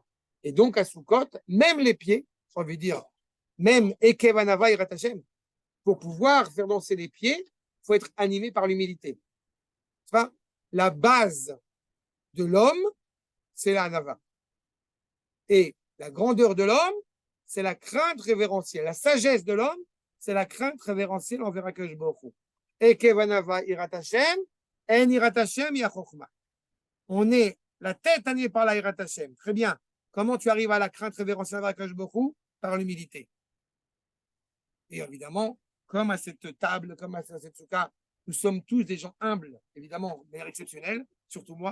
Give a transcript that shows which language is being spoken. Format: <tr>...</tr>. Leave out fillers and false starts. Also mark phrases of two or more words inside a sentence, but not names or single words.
<fr>Et donc, à Sukkot, même les pieds, j'ai envie de dire, même</fr> <he>עקב ענוה יראת השם,</he> <fr>pour pouvoir faire danser les pieds, il faut être animé par l'humilité. Enfin, la base de l'homme, c'est la Anava. Et la grandeur de l'homme, c'est la crainte révérentielle. La sagesse de l'homme, c'est la crainte révérentielle envers</fr> <he>הקדוש ברוך הוא. עקב ענוה יראת השם, אין יראת השם חכמה.</he> <fr>On est la tête animée par la</fr> <he>יראת השם.</he> <fr>Très bien. Comment tu arrives à la crainte révérentielle envers</fr> <he>הקדוש ברוך הוא?</he> <fr>Par l'humilité. Et évidemment, comme à cette table, comme à cette souka, nous sommes tous des gens humbles, évidemment, de manière exceptionnelle, surtout moi.</fr>